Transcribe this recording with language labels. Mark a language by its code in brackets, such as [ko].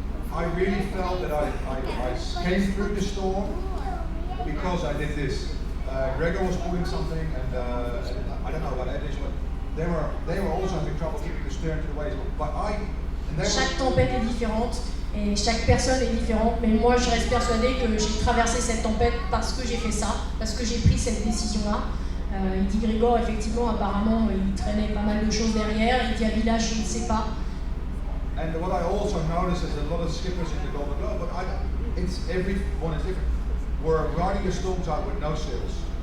[en] I really felt that I came through the storm because I did this. Gregor was pulling something, and I don't know what that is, but they were also having trouble keeping the stern to the waves. But [fr] chaque tempête est différente et chaque personne est différente, mais moi je reste persuadée que j'ai traversé cette tempête parce que j'ai fait ça, parce que j'ai pris cette décision-là. Il dit Grégor, effectivement, apparemment, il traînait pas mal de choses derrière, il dit à Village, je ne sais pas. [en] And what I also noticed is a lot of skippers in the Golden Globe, but everyone is different. We're riding the storms out with no sails.